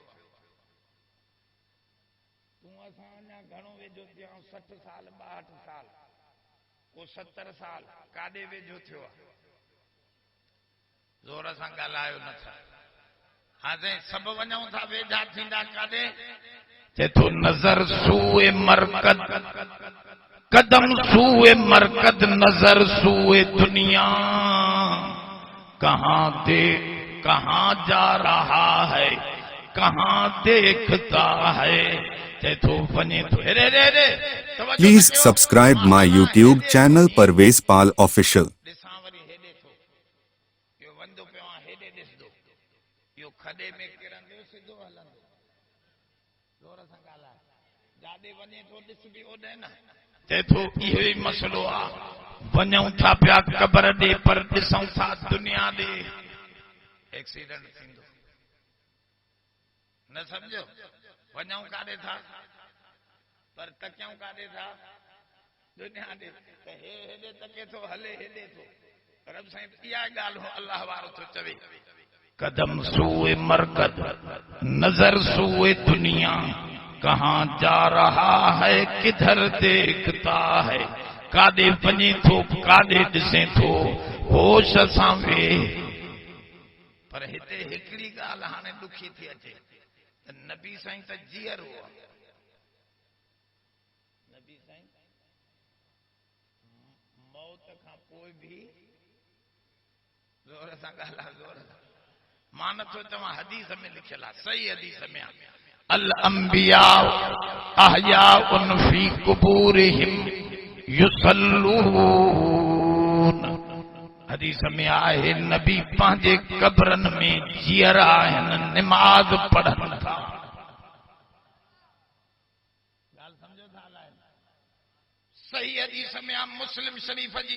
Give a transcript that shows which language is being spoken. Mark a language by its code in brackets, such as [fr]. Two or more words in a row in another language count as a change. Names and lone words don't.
[sd] तूं असां अञा घणो वेझो थिया 60 साल 62 साल को 70 साल काॾे वेझो थियो आहे? ज़ोर सां ॻाल्हायो नथा। हाँ साईं, सभु वञूं था वेझा थींदा काॾे? चए थो [fa] نظر سوی مرقد، قدم سوی مرقد، نظر سوی دنیا. [ur] کہاں جا رہا ہے، کہاں دیکھتا ہے. [sd] चए थो वञे थो। रे रे रे [en] Please subscribe my YouTube channel Parvez Pal Official. [sd] ॾिसां वरी हेॾे थो, इहो वंदो पियो आहे, हेॾे ॾिसंदो, इहो खॾे में किरंदो सिधो हलंदो। ज़ोर सां ॻाल्हाए, जाॾे वञे थो ॾिस बि ओॾे न। चए थो इहो ई मसइलो आहे, वञूं था पिया क़बर ॾे पर ॾिसूं था दुनिया ॾे। एक्सीडेंट थींदो न सम्झो। वञूं काॾे था पर तकियूं काॾे था? दुनिया ॾे। त हेॾे तके थो, हले हेॾे थो। रब साईं इहा ॻाल्हि हो अल्लाह वारो थो चवे, [fa] قدم سوی مرقد، نظر سوی دنیا. [ur] کہاں جا رہا ہے، کدھر دیکھتا ہے. [sd] काॾे वञे थो, काॾे ॾिसे थो, होश सां वे। पर हिते हिकिड़ी ॻाल्हि हाणे ॾुखी थी अचे त नबी साईं त जीअर हुआ। नबी साईं मौत खां पोइ बि ज़ोर सां ॻाल्हायो, ज़ोर सां। मां नथो चवां, हदीस में लिखियल आहे, सही हदीस में आहे, [ar] الأنبياء أحياء في قبورهم يصلون. [sd] हदीस में आहे नबी पंहिंजे कब्रनि में जीअर आहिनि, निमाज़ पढ़नि था। ॻाल्हि सम्झो था हलाइनि? सही हदीस में आहे मुस्लिम शरीफ़ जी।